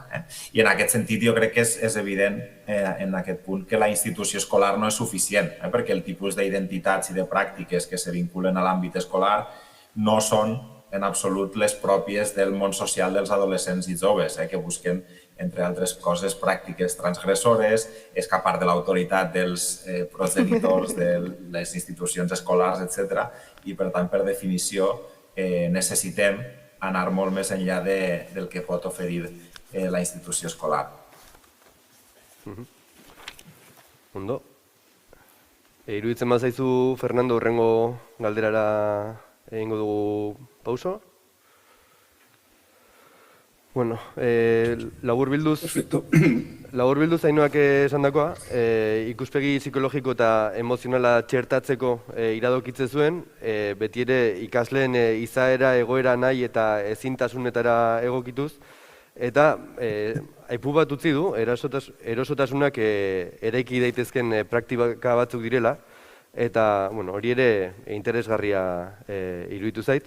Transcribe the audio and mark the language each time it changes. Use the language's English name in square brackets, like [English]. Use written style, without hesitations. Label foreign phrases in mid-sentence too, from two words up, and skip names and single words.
[Catalan] I en aquest sentit jo crec que és evident en aquest punt que la institució escolar no és suficient, perquè el tipus d'identitats i de pràctiques que se vinculen a l'àmbit escolar no són en absolut les pròpies del món social dels adolescents i joves, que busquen, entre altres coses, pràctiques transgressores, escapar de l'autoritat dels progenitors de les institucions escolars, etc. I, per tant, per definició, necessitem anar molt més enllà del que pot oferir la institució escolar. [Basque] Ondo. Iruditzen bazaizu, Fernando, hurrengo galderara egingo dugu pauso? Bueno, laburbilduz Ainhoak esandakoa, ikuspegi psikologiko eta emozionala txertatzeko iradokitze zuen, beti ere ikasleen izaera, egoera nahi eta ezintasunetara egokituz, eta aipu bat utzi du, erosotasunak eraiki daitezken praktika batzuk direla, eta hori ere interesgarria iruditu zait.